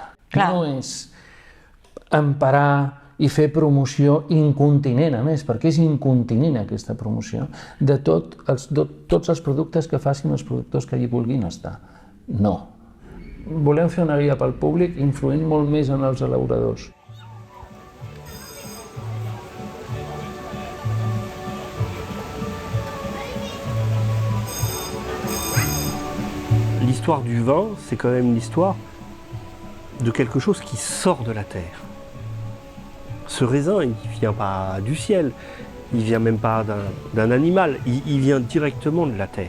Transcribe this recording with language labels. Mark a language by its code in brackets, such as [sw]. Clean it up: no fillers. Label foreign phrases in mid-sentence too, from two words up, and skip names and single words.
[ca] No és emparar i fer promoció incontinent, a més, perquè és incontinent aquesta promoció, de tots els productes que facin els productors que hi vulguin estar. No. Volem fer una guia pel públic influint molt més en els elaboradors. [fr] L'histoire du vin, c'est quand même l'histoire de quelque chose qui sort de la terre. Ce raisin, il ne vient pas du ciel, il ne vient même pas d'un animal, il vient directement de la terre.